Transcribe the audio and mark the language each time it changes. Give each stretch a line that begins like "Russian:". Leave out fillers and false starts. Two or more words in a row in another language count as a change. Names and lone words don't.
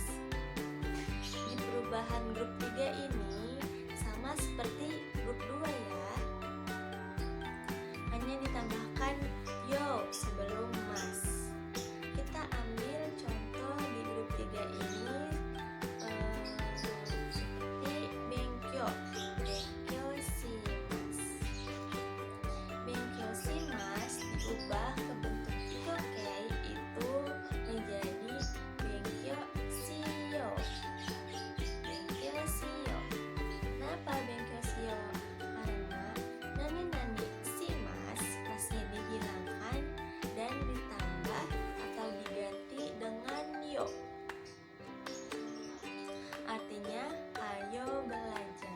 Indonesian: Di perubahan grup 3 ini sama seperti grup 2 ya, hanya ditambahkan yo sebelum mas. Kita ambil contoh di grup 3 ini seperti
Japanese: 勉強します. 勉強します
Indonesian: diubah ke bentuk ikokai itu menjadi
Japanese: 勉強しよう. 勉強しよう. Kenapa 勉強しよう?
Indonesian: Karena
Japanese: 何々します
Indonesian: masih dihilangkan dan ditambah atau diganti dengan yo, artinya ayo belajar.